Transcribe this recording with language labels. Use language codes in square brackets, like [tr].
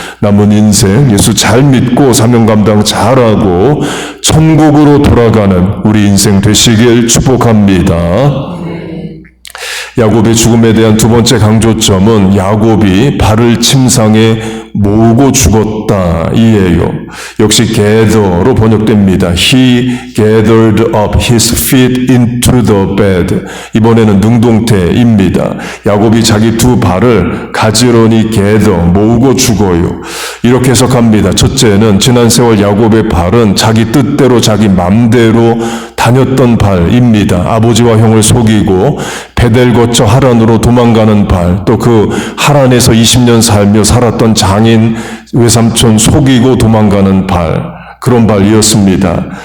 [ko] 남은 인생 예수 잘 믿고 사명 감당 잘하고 천국으로 돌아가는 우리 인생 되시길 축복합니다. 야곱의 죽음에 대한 두 번째 강조점은 야곱이 발을 침상에 모으고 죽었다 이에요. 역시 gather로 번역됩니다. [en] He gathered up his feet into the bed. [ko] 이번에는 능동태입니다. 야곱이 자기 두 발을 가지런히 gather, 모으고 죽어요. 이렇게 해석합니다. 첫째는 지난 세월 야곱의 발은 자기 뜻대로 자기 맘대로 다녔던 발입니다. 아버지와 형을 속이고 베델 거쳐 하란으로 도망가는 발, 또 그 하란에서 20년 살며 살았던 장인 외삼촌 속이고 도망가는 발, 그런 발이었습니다.